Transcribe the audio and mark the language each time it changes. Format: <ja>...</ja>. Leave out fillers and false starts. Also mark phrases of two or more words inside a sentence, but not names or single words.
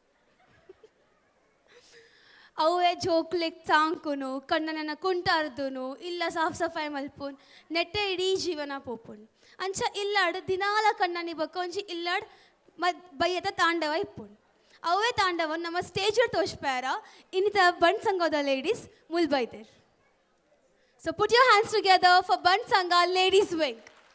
<tcy>ಅವೇ ಜೋಕ್ಲೆಗ್ ಸಾಂಕುನು ಕಣ್ಣನ ಕುಂಟಾರ್ದುನು ಇಲ್ಲ</tcy> <hi>साफ़ सफ़ाई</hi> <tcy>ಮಲ್ಪುನ್ ನೆಟ್ಟೆ ಇಡೀ ಜೀವನ ಪೋಪುಂಡು ಅಂಚ ಇಲ್ಲಾಡ್ ದಿನಾಲ ಕಣ್ಣನಿ ಬೊಕ್ಕ ಒಂಜಿ ಇಲ್ಲಾಡ್ ಬಯ್ಯದ ತಾಂಡವ ಇಪ್ಪುಂಡು ಅವೇ ತಾಂಡವನ್ ನಮ್ಮ ಸ್ಟೇಜ್ ತೋಚ್ಪಾರ ಇನ್ನಿತ ಬಂಡ್ ಸಂಘದ ಲೇಡೀಸ್ ಮುಲ್ಬೈದೇರ್</tcy> <en>so put your hands together for</en> <tcy>ಬಂಡ್ ಸಂಘ ಲೇಡೀಸ್ ವಿಂಗ್.</tcy>